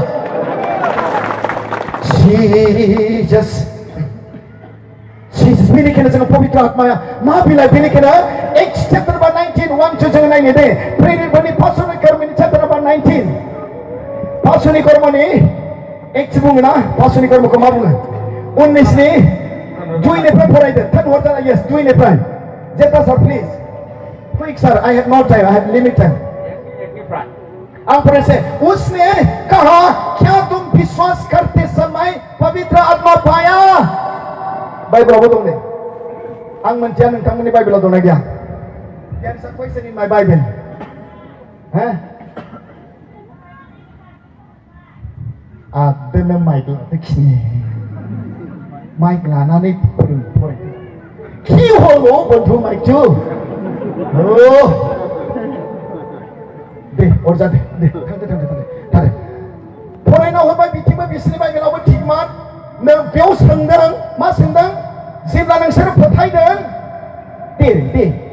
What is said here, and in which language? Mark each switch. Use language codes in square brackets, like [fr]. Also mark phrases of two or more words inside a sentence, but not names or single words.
[brx] Jesus बेनिखायनो जोङो पबित्र आत्माया मा बिलाइ बेनिखायनो [en] Acts chapter number [brx] 19 1 2 जोङो नायनो दे प्रेरितफोरनि पासुनि कर्मनि [en] chapter number [brx] 19 पासुनि कर्मनि एक्स बुङोना पासुनि कर्मखौ मा बुङो 19 नि 2 निफ्राय फरायदो थर्ड हरजाना यस 2 निफ्राय जेता [en] sir please quick sir I have no time I have limited time [brx] आं फरायसे [hi] उसने कहा क्या तुम विश्वास करते समय पवित्र आत्मा पाया [brx] बाइबलावबो दं ने आं मोनथिया नोंथांमोननि बाइबलाव दंना गैया [en] There is a question in my Bible. [brx] Adana mic लादो खिनि माइक लानानै फराय खि हलो बन्धु माइक जु दे अरजा दे थांदो फरायना होबाय बिथिंबो बिसोरनि बाइबेलावबो थिगमोन नों बेयाव सोंदों मा सोंदों जेब्ला नोंसोर फोथायदों दे